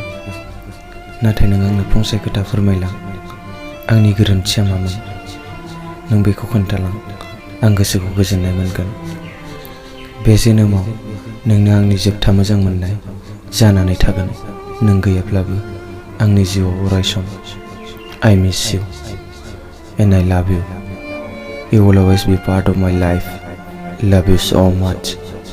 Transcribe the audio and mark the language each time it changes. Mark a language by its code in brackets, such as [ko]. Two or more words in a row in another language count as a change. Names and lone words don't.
[brx] नाथाय नों आंनो फंसे खोथा फोरमायलां, आंनि गोरोन्थिया मामोन? नों बेखौ खोन्थालां, आं गोसोखौ गोजोननाय मोनगोन। बे जोनोमाव नोंनो आंनि जोबथा मोजां मोननाय जानानै थागोन, नों गैयाब्लाबो आंनि जिउआव अरायसम। [en] I miss you and I love you. You will always be part of my life. Love you so much.